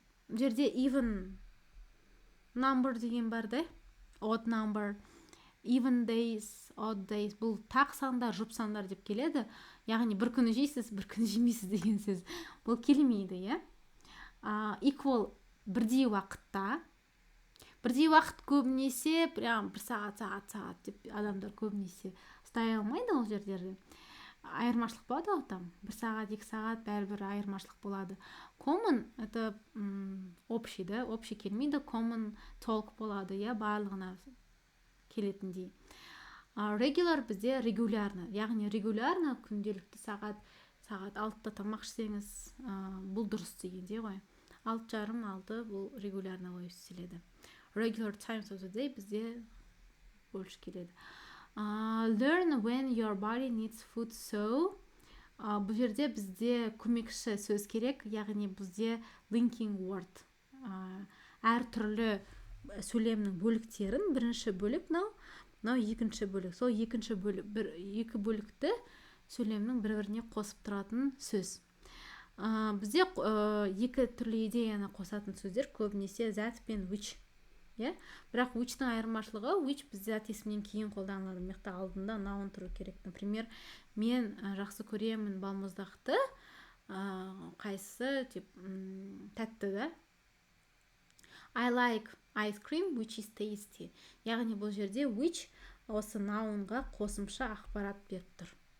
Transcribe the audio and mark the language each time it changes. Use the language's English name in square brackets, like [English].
[Kazakh] Жерде even number деген бар да, [English] odd number, even days, odd days. [Kazakh] Бұл тақ сандар, жұп сандар деп келеді. Яғни бір күні жейсіз, бір күні жемейсіз деген сөз. Бұл келмейді, Equal бірдей уақытта. Бірдей уақыт көбінесе, прям бір сағат деп адамдар көбінесе ұстай алмайды ол жердерде. Айырмашылық болады ғой там. 1 сағат, 2 сағат бәрібір айырмашылық болады. [Russian] Common это общий, общий келмейді. [Kazakh] Common talk болады, барлығына келетіндей. Regular бізде регулярно, яғни регулярно күнделікті сағат 6-та тамақ ішсеңіз, бұл дұрыс дегенде ғой. 6:30 бұл регулярно болып істеледі. [English] Regular times of the day [Kazakh] бізде больше келеді. [English] Learn when your body needs food, so [Kazakh] бұл жерде бізде көмекші сөз керек, яғни бізде [English] linking word. [Kazakh] Әр түрлі сөйлемнің бөліктерін, бірінші бөлік мынау екінші бөлік. Сол екі бөлікті сөйлемнің бір-біріне қосып тұратын сөз. Бізде екі түрлі идеяны қосатын сөздер көбінесе that пен which. Бірақ which-тің айырмашылығы, which бізде зат есімнен кейін қолданылады. Мекта алдында noun тұру керек. Например, мен жақсы көремін балмұздақты, қайсысы тәтті да. [English] I like ice cream, which is tasty. [Kazakh] Яғни бұл жерде which осы noun-ға қосымша ақпарат беріп тұр.